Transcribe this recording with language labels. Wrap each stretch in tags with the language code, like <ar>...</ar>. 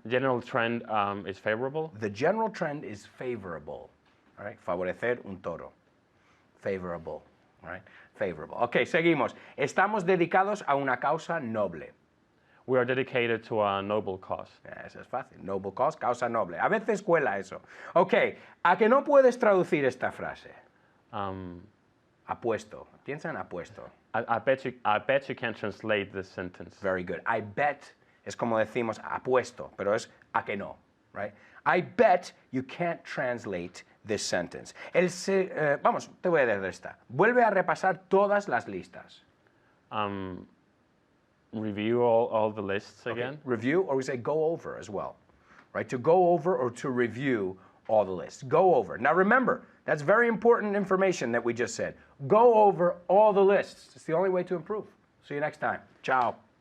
<en>General trend is favorable. The general trend is favorable. All right.</en> <es>Favorecer un toro.</es> <en>Favorable. All right. Favorable. Okay,</en> <es>seguimos. Estamos dedicados a una causa noble.</es> <en>We are dedicated to a noble cause.</en> <es>Eso es fácil.</es> <en>Noble cause,</en> <es>causa noble. A veces cuela eso. Ok, ¿a que no puedes traducir esta frase? Apuesto. Piensa en apuesto.</es> <en>I bet you can translate this sentence. Very good. I bet</en> <es>es como decimos apuesto, pero es a que no,</es> <en>right? I bet you can't translate this sentence.</en> <es>Vamos, te voy a decir esta. Vuelve a repasar todas las listas.</es> <en>Review all the lists again. Okay. Review, or we say go over as well, right? To go over or to review all the lists. Go over. Now remember, that's very important information that we just said. Go over all the lists. It's the only way to improve. See you next time. Ciao.</en>